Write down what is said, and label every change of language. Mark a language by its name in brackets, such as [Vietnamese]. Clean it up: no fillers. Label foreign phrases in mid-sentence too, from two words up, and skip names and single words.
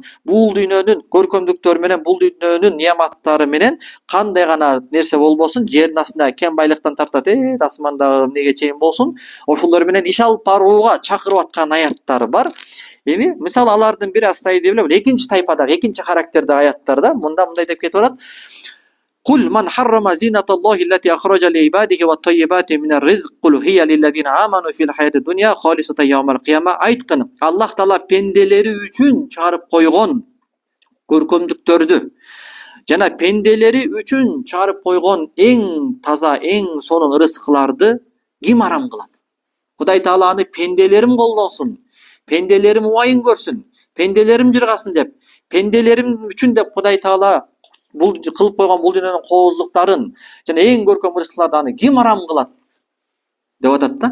[Kyrgyz] Бул дүйнөнүн көркөмдүктөрү менен, бул дүйнөнүн неаматтары менен кандай гана нерсе болбосун, жердин астында кен байлыктан тартат, асмандагы эмнеге чейин болсун, ошолор менен иш алып барууга чакырып аткан аяттар бар. Эми мисалы алардын бири астайди эле экинчи тайпадагы, экинчи характердеги аяттарда мындай деп кетип атат. [Arabic] قل من حرم زينة الله التي أخرج لعباده والطيبات من الرزق قل هي للذين آمنوا في الحياة الدنيا خالصة يوم القيامة. [Kyrgyz] Айткын, Аллах Таала пенделери үчүн чыгарып койгон көркөмдүктөрдү жана пенделери үчүн чыгарып койгон эң таза, эң сонун ырыскыларды ким арам кылат? Кудай Таала аны пенделерим колдонсун, пенделерим убайын көрсүн, пенделерим жыргасын деп, пенделерим үчүн деп Кудай Таала бул кылып койгон бул дүйнөнүн кооздуктарын жана эң көркөм ырыскыларды аны ким арам кылат деп атат да.